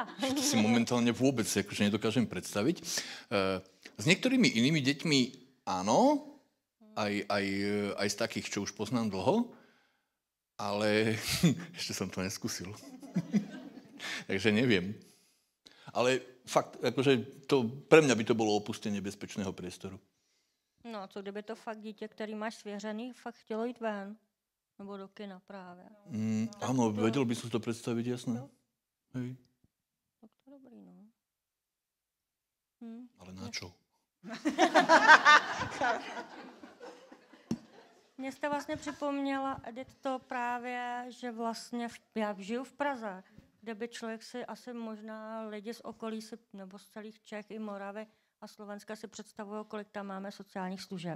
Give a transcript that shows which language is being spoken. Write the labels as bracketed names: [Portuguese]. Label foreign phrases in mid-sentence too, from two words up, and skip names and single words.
[Slovak] To si momentálne vôbec akože nedokážem predstaviť. S niektorými inými deťmi áno, aj z takých, čo už poznám dlho, ale ešte som to neskúsil. Takže neviem. Ale fakt, akože pre mňa by to bolo opustenie bezpečného priestoru. [Czech] No a co kdyby to fakt dítě, který máš svěřený, fakt chtělo jít ven? Nebo do kina právě. [Slovak] Áno, vedel by som to predstaviť, jasné. Hej. [Czech] Tak to je dobrý, no. [Slovak] Ale na čo? [Czech] Mně jste vlastně připomněla, Edith, to právě, že vlastně já žiju v Praze, kde by člověk si asi možná lidi z okolí si, nebo z celých Čech i Moravy a Slovenska si představují, kolik tam máme sociálních služeb.